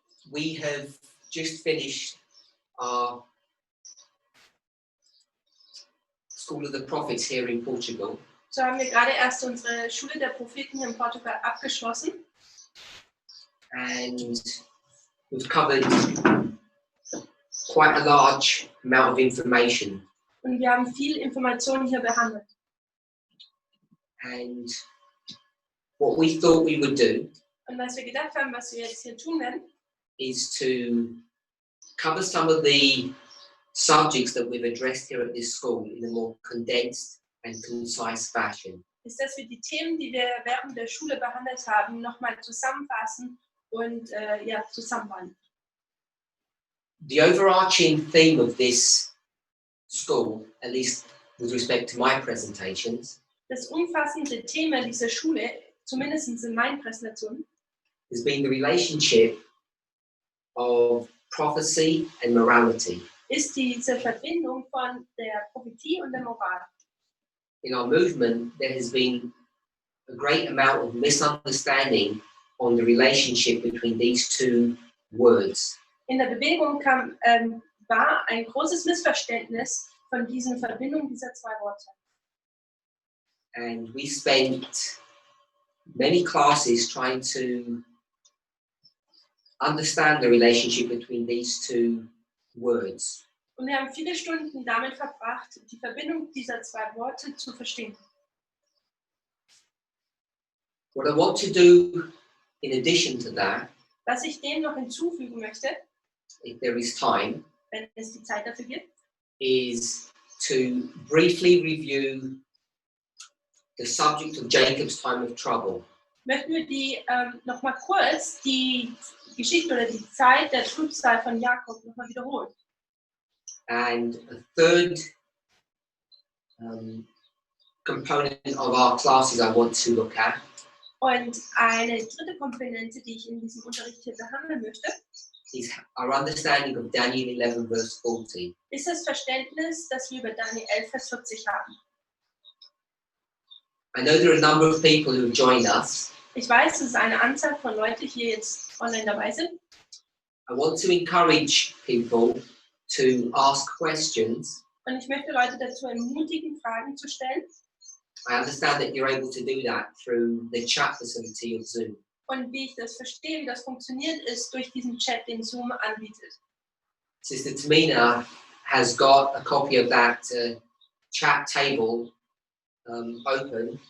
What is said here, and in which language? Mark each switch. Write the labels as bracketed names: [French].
[English] we have just finished our School of the Prophets here in Portugal. [German] so haben wir gerade erst unsere Schule der Propheten in Portugal abgeschlossen. [English] And we've covered quite a large amount of information. [German] Und wir haben viel Informationen hier behandelt. [English] And what we thought we would do [German] Und was wir gedacht haben, was wir jetzt hier tun werden, [English] is to cover some of the subjects that we've addressed here at this school in a more condensed and concise fashion. [German] ist, dass wir die Themen, die wir während der Schule behandelt haben, nochmal zusammenfassen und zusammenbauen. [English] The overarching theme of this school, at least with respect to my presentations, [German] Das umfassende Thema dieser Schule, zumindest in meinen Präsentationen, [English] has been the relationship of prophecy and morality. [German] ist diese Verbindung von der Prophetie und der Moral. [English] In our movement, there has been a great amount of misunderstanding on the relationship between these two words. [German] In der Bewegung war ein großes Missverständnis von diesen Verbindungen dieser zwei Worte. [English] And we spent many classes trying to understand the relationship between these two words. [German] Und wir haben viele Stunden damit verbracht, die Verbindung dieser zwei Worte zu verstehen. [English] What I want to do in addition to that, [German] Was ich dem noch hinzufügen möchte, [English] if there is time, [German] wenn es die Zeit dafür gibt, [English] is to briefly review the subject of Jacob's time of trouble. [German] möchten wir noch mal kurz die Geschichte oder die Zeit der Trübsal von Jakob noch mal wiederholen. [English] And a third component of our classes I want to look at [German] Und eine dritte Komponente, die ich in diesem Unterricht hier behandeln möchte, [English] is our understanding of Daniel 11 verse 40. [German] ist das Verständnis, das wir über Dani 11, Vers 40 haben. [English] I know there are a number of people who have joined us. [German] Ich weiß, dass es eine Anzahl von Leuten hier jetzt online dabei sind. [English] I want to encourage people to ask questions. [German] Und ich möchte Leute dazu ermutigen, Fragen zu stellen. [English] I understand that you're able to do that through the chat facility of Zoom. [German] Und wie ich das verstehe, wie das funktioniert, ist durch diesen Chat, den Zoom anbietet. [English] Sister Tamina has got a copy of that chat table open,